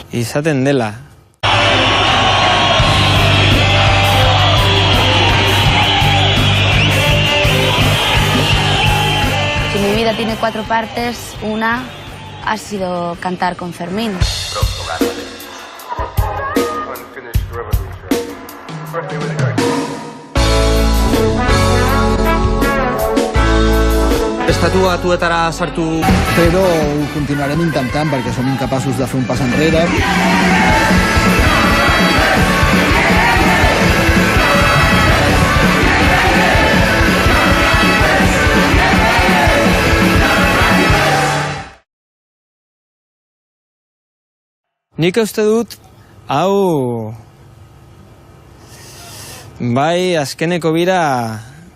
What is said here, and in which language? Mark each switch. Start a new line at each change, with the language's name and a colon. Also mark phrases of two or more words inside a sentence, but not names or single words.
Basque: Izaten dela.
Spanish: Si mi vida tiene 4 partes, una ha sido cantar con Fermín.
Basque: Estatu Batuetara sartu...
Catalan: Però ho continuarem intentant perquè som incapaços de fer un pas enrere.
Basque: Nik uste dut, hau bai azkeneko bira